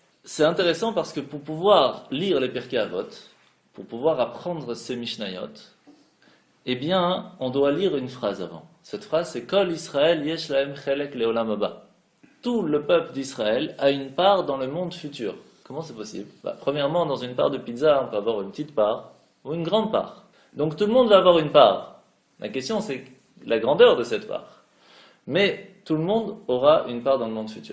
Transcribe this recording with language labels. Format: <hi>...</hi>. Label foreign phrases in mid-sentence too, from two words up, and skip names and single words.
<fr>c'est intéressant parce que pour pouvoir lire les Pirkei Avot, pour pouvoir apprendre ces Mishnayot, eh bien, on doit lire une phrase avant. Cette phrase, c'est</fr> <he>כל ישראל יש להם חלק לעולם הבא.</he> <fr>Tout le peuple d'Israël a une part dans le monde futur. Comment c'est possible? Premièrement, dans une part de pizza, on peut avoir une petite part ou une grande part. Donc tout le monde va avoir une part. La question, c'est la grandeur de cette part. Mais tout le monde aura une part dans le monde futur.</fr>